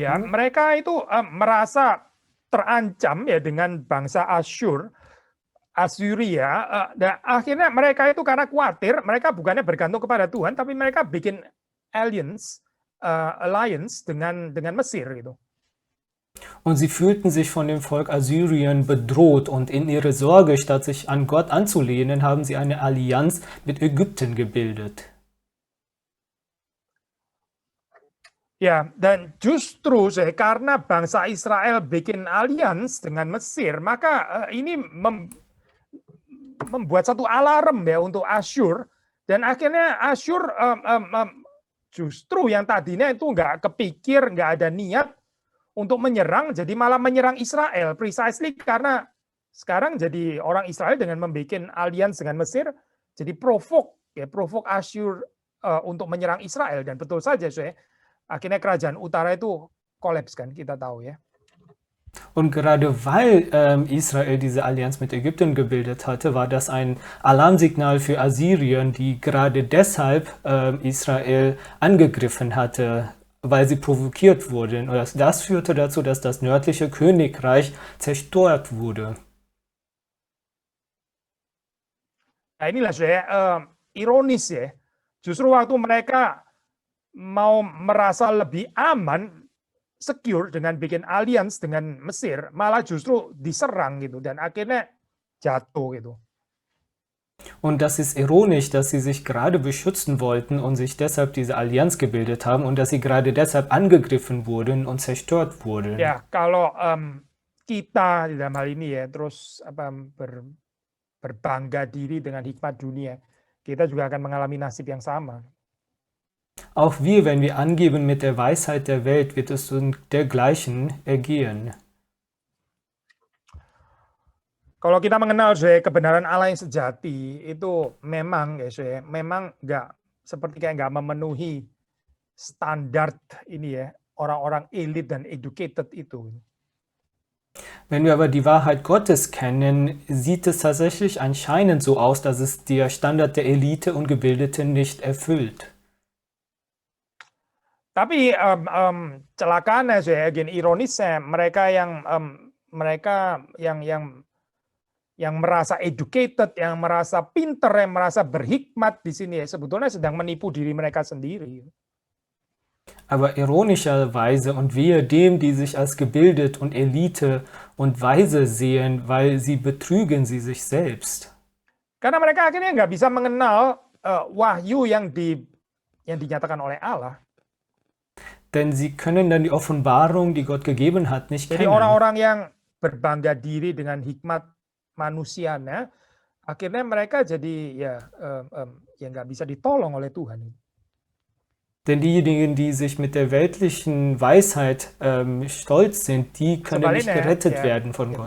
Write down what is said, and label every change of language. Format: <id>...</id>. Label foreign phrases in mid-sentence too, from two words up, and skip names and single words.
<id>Ya, mereka itu merasa terancam ya dengan bangsa Assyria. Dan akhirnya mereka itu karena khawatir, mereka bukannya bergantung kepada Tuhan, tapi mereka bikin alliance dengan Mesir gitu.</id> <de>Und sie fühlten sich von dem Volk Assyrien bedroht und in ihre Sorge, statt sich an Gott anzulehnen, haben sie eine Allianz mit Ägypten gebildet.</de> <id>Ya, dan justru karena bangsa Israel bikin alliance dengan Mesir, maka ini membuat satu alarm ya untuk Asyur, dan akhirnya Asyur justru yang tadinya itu nggak kepikir, nggak ada niat untuk menyerang, jadi malah menyerang Israel, precisely karena sekarang jadi orang Israel dengan membuat alliance dengan Mesir, jadi provoke Asyur untuk menyerang Israel, dan betul saja akhirnya kerajaan utara itu kolaps kan, kita tahu ya.</id> <de>Und gerade weil Israel diese Allianz mit Ägypten gebildet hatte, war das ein Alarmsignal für Assyrien, die gerade deshalb Israel angegriffen hatte, weil sie provoziert wurden. Und das führte dazu, dass das nördliche Königreich zerstört wurde.</de> <id>Nah inilah ironis ya, justru waktu mereka mau merasa lebih aman, secure dengan bikin alliance dengan Mesir, malah justru diserang gitu dan akhirnya jatuh gitu.</id> <de>Und das ist ironisch, dass sie sich gerade beschützen wollten und sich deshalb diese Allianz gebildet haben und dass sie gerade deshalb angegriffen wurden und zerstört wurden.</de> <id>Ya, kalau kita di dalam hal ini ya terus berbangga diri dengan hikmat dunia, kita juga akan mengalami nasib yang sama.</id> <de>Auch wir, wenn wir angeben mit der Weisheit der Welt, wird es uns dergleichen ergehen.</de> <id>Kalau kita mengenal kebenaran Allah yang sejati, itu memang ya, memang nggak memenuhi standar ini ya, orang-orang elit dan educated itu.</id> <de>Wenn wir aber die Wahrheit Gottes kennen, sieht es tatsächlich anscheinend so aus, dass es der Standard der Elite und Gebildeten nicht erfüllt.</de> <id>Tapi celakaannya saya, ironisnya mereka yang merasa educated, yang merasa pinter, yang merasa berhikmat di sini ya, sebetulnya sedang menipu diri mereka sendiri.</id> <de>Aber ironischerweise und wehe dem, die sich als gebildet und Elite und weise sehen, weil sie betrügen sie sich selbst.</de> <id>Karena mereka akhirnya nggak bisa mengenal wahyu yang dinyatakan oleh Allah.</id> <de>Denn sie können dann die Offenbarung, die Gott gegeben hat, nicht</de> <id>Jadi</id> <de>kennen.</de> <id>orang-orang yang berbangga diri dengan hikmat manusianya, akhirnya mereka jadi ya nggak bisa ditolong oleh Tuhan.</id> <de>Denn diejenigen, die sich mit der weltlichen Weisheit stolz sind, die können nicht gerettet werden von Gott.</de>